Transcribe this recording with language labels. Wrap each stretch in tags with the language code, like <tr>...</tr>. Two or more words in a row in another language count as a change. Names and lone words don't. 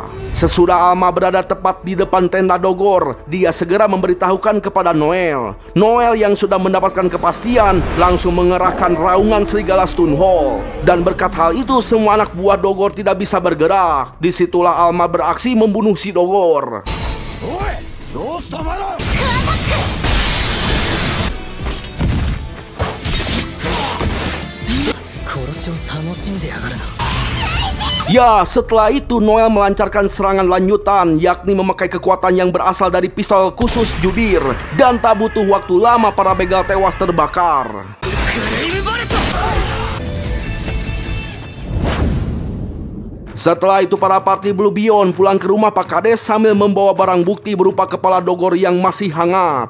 <id>Sesudah Alma berada tepat di depan tenda Dogor, dia segera memberitahukan kepada Noel. Noel yang sudah mendapatkan kepastian, langsung mengerahkan raungan serigala Stunhole. Dan berkat hal itu, semua anak buah Dogor tidak bisa bergerak. Disitulah Alma beraksi membunuh si Dogor.</id> <ja>おいどうしたお前ら殺しを楽しんでやがるな</ja> <id>Ya, setelah itu Noel melancarkan serangan lanjutan, yakni memakai kekuatan yang berasal dari pistol khusus jubir. Dan tak butuh waktu lama para begal tewas terbakar. Setelah itu para party Blue Beyond pulang ke rumah Pak Kades sambil membawa barang bukti berupa kepala Dogor yang masih hangat.</id>